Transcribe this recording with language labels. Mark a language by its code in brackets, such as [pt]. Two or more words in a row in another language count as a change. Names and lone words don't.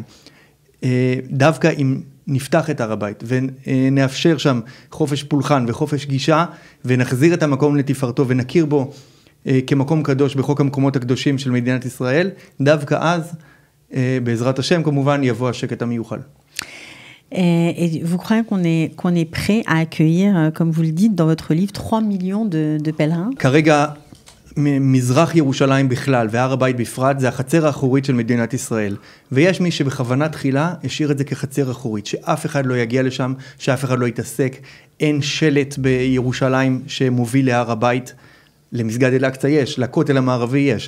[he] דווקא אם נפתח את הר הבית, ונאפשר שם חופש פולחן וחופש גישה, ונחזיר את המקום לתפארתו, ונכיר בו כמקום קדוש בחוק המקומות הקדושים של מדינת ישראל, דווקא אז, בעזרת השם כמובן, יבוא השקט המיוחל. [fr] Et vous croyez qu'on est prêt à accueillir, comme vous le dites dans votre livre, 3 millions de pèlerins? [he] כרגע, מזרח ירושלים בכלל והר הבית בפרט, זה החצר האחורית של מדינת ישראל. ויש מי שבכוונה תחילה השאיר את זה כחצר אחורית, שאף אחד לא יגיע לשם, שאף אחד לא יתעסק. אין שלט בירושלים שמוביל להר הבית, למסגד אל-אקצא יש, לכותל המערבי יש.